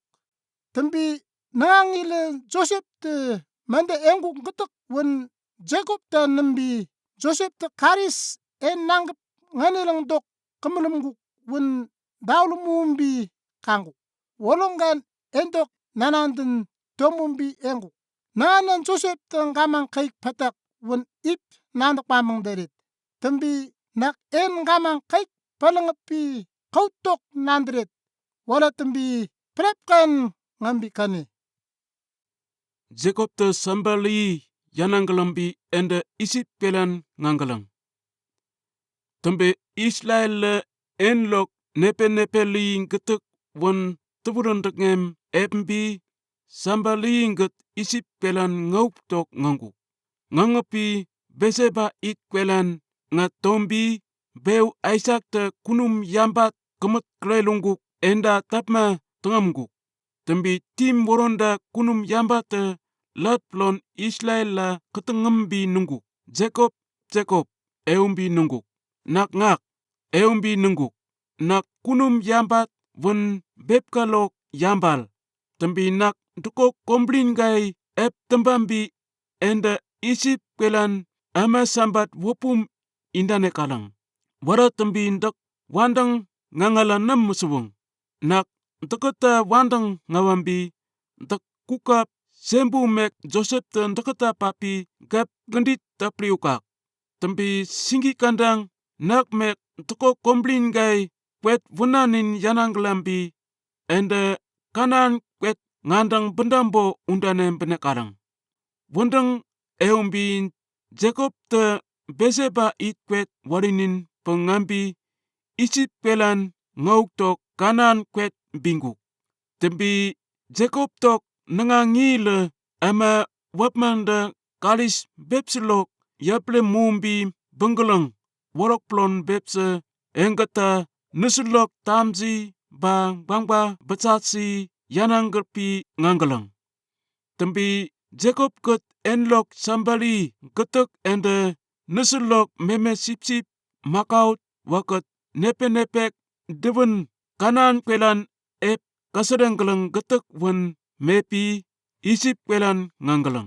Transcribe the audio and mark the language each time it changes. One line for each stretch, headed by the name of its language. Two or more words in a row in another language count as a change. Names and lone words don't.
Nabak: Tambi nangangila Joseph te manda enguk gatak wan Jacob ta nambi Joseph ta karis en nanggap nganelang dok kamanamguk wan dawlumumbi kanguk. Wolonggan endok nanandan tomumbi enguk. Nanan Joseph tang gamang kay patak wan ip nandak pamang darit. Tambi nak en gamang kay palangapi kautok nandret wala tambi prepkan ngambi kane. Jacob te sambali yananggalambi ende isip pelan nganggalang. Tambe Israel enlok nepe ngetuk wan tuburandak ngem embi sambali nget isip pelan ngaup tok nganggu. Ngangapi beseba ik pelan ngatombi beu Isaac te kunum yambat kemet klelungguk enda tapma tengamguk. Tambi tim woronda kunum yambat te lat plon Israel la ketengembi nungguk. Jacob eumbi nungguk. Nak ngak eumbi nungguk. Nak kunum yambat wan bepkalok yambal. Tambi nak dukok komblin gai ep tembambi enda isip kwelan ama sambat wopum indane kalang. Wara tambi ndak wandang ngangala nam musubung. Nak ndakata wandang ngawambi ndak kukap sembu mek Joseph te ndakata papi gap gendit tapriukak. Tambi singgi kandang nak mek tuko komblin gay kwet vunanin yananglambi ende kanan kwet ngandang bendambo undanem benekarang. Wundang eumbi Jacob te Beseba it kwet warinin pengambi isip pelan ngauk tok kanan kwet binguk. Tembi Jacob tok nangangi le ama wapmanda kalis bepselok yaple mumbi benggelang worok plon bepse engata nusulok tamzi bang bangba betsatsi yananggerpi nganggelang. Tembi Jacob ket enlok sambali getek ende nusulok meme sip-sip makaut waket nepe-nepek dewen kanan kwelan ep kasedenggeleng getek wen mepi isip kwelan nganggelang.